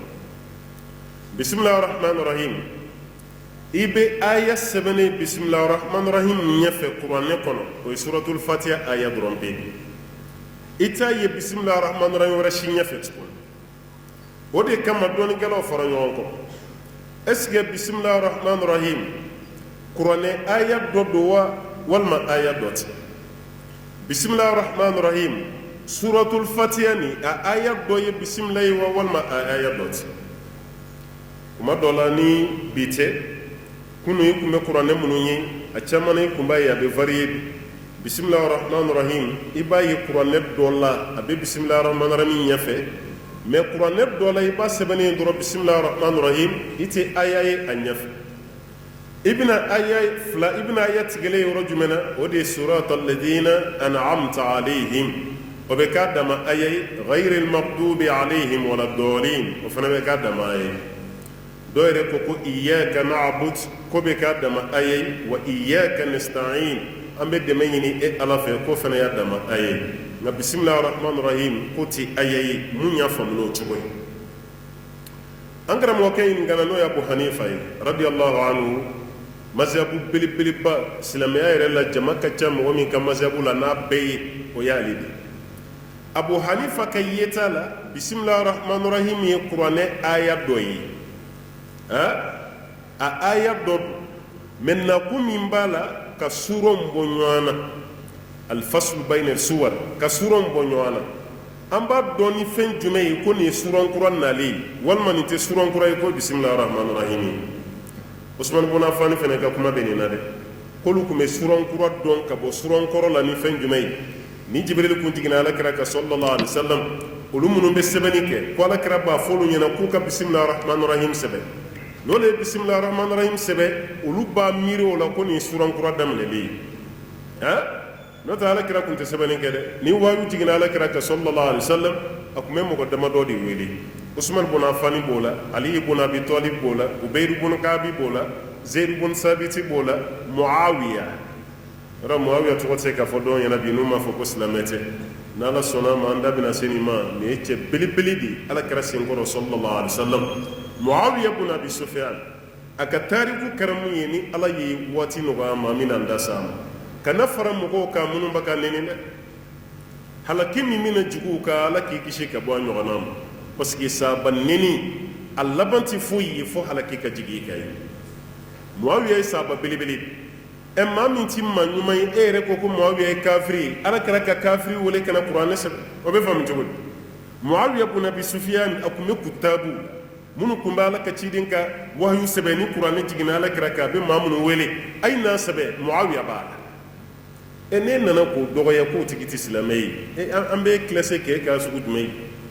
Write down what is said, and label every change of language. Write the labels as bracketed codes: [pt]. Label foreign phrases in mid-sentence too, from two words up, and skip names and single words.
[ar] بسم الله الرحمن الرحيم [bm] i bɛ aya sɛbɛnnen [ar] بسم الله الرحمن الرحيم [bm] ɲɛfɛ kuranɛ kɔnɔ o ye suratul Fatiha aya dɔrɔn bɛ i t'a ye [ar] بسم الله الرحمن الرحيم [bm] wɛrɛ si ɲɛfɛ tuguni o de kama dɔnnikɛlaw fara ɲɔgɔn kɔ [fr] est-ce que [ar] بسم الله الرحمن الرحيم [bm] kuranɛ aya dɔ don wa walima aya dɔ tɛ [ar] بسم الله الرحمن الرحيم [bm] suratul Fatiha ni a aya dɔ ye bisimilahi wa walima a aya dɔ tɛ kuma dɔ la ni bi tɛ kunu i kun bɛ kuranɛ minnu ye a caman i kun b'a ye a bɛ varier [ar] بسم الله الرحمن الرحيم [bm] i b'a ye kuranɛ dɔ la a bɛ [ar] بسم الله الرحمن الرحيم [bm] ɲɛfɛ mais kuranɛ dɔ la i b'a sɛbɛnnen dɔrɔn [ar] بسم الله الرحمن [bm] rahim i tɛ aya ye a ɲɛfɛ i bɛna aya fila i bɛna aya tigɛlen yɔrɔ jumɛn na o de ye [ar] صراط الذين أنعمت عليهم [bm] o bɛ k'a dama aya ye [ar] غير المغضوب عليهم ولا الضالين [bm] o fana bɛ k'a dama aya ye dɔw yɛrɛ ko ko [ar] إياك نعبد [bm] ko bɛ k'a dama aya ye [ar] وإياك نستعين [bm] an bɛ dɛmɛ ɲini e ala fɛ ko fana y'a dama aya ye nka [ar] بسم الله الرحمن الرحيم [bm] ko tɛ aya ye mun y'a faamu n'o cogo ye an karamɔgɔkɛ ɲininkana n'o ye Abu Hanifa ye [ar] رضي الله عنه [bm] mazhabu belebeleba silamɛya yɛrɛ la jama ka ca mɔgɔ min ka mazhabu la n'a bɛɛ ye o y'ale de Abu Hanifa ka yeta la [ar] بسم الله الرحمن الرحيم [bm] ye kuranɛ aya dɔ ye a aya dɔ don mɛ nakun min b'a la ka suron bɔ ɲɔgɔn na [ar] الفصل بين السور [bm] ka suron bɔ ɲɔgɔn na an b'a dɔn ni fɛn jumɛn ye ko nin ye suran kura nalen ye walima nin tɛ suran kura ye ko [ar] بسم الله الرحمن الرحيم [bm] Usman ibn Affan fɛnɛ ka kuma bɛ nin na dɛ k'olu tun bɛ suran kura dɔn ka bɔ suran kɔrɔ la ni fɛn jumɛn ye ni Jibril kun jiginna alakira kan [ar] صلى الله عليه وسلم [bm] olu minnu bɛ sɛbɛnni kɛ ko alakira b'a fɔ olu ɲɛna k'u ka [ar] بسم الله الرحمن الرحيم [bm] sɛbɛn n'olu ye [ar] بسم الله الرحمن الرحيم [bm] sɛbɛn olu b'a miiri o la ko nin ye suran kura daminɛlen ye n'o tɛ alakira kun tɛ sɛbɛnni kɛ dɛ ni wahyu jiginna alakira kan [ar] صلى الله عليه وسلم [bm] a kun bɛ mɔgɔ damadɔ de wele Usman ibn Affan b'o la Ali ibn Abi Talib b'o la Ubayr ibn Ka'b b'o la Zayd ibn Sabit b'o la Muawiya yɔrɔ Muawiya tɔgɔ tɛ se ka fɔ dɔw ɲɛna bi n'u m'a fɔ ko silamɛ tɛ n'Ala sɔnna ma an da bɛna se nin ma nin ye cɛ belebele de ye alakira senkɔrɔ [ar] صلى الله عليه وسلم [bm] Muawiya ibn Abi Sufyan a ka tariku kɛra mun ye ni Ala ye waati nɔgɔya ma min na n da s'a ma kana fara mɔgɔw kan minnu bɛ ka nɛni dɛ halaki min bɛna jugu kan Ala k'i kisi ka bɔ a ɲɔgɔnna ma [fr] parce que [bm] sahaba nɛni a laban tɛ foyi ye fo halaki ka jigin i kan ye Muawiya ye sahaba belebele maa min ti maa ɲuman ye e yɛrɛ ko ko Muawiya ye kafiri ye Ala kɛra ka kafiri wele kana kuranɛ sɛbɛn o bɛ faamu cogo di Muawiya ibn Abi Sufyan a tun bɛ kutabu minnu tun bɛ Ala ka ciden ka wahyu sɛbɛn ni kuranɛ jiginna Ala kɛra kan a bɛ maa minnu wele a ye n'a sɛbɛn Muawiya b'a la ne nana k'o dɔgɔya k'o tigi tɛ silamɛ ye an bɛ kilase k'e k'a sugu jumɛn ye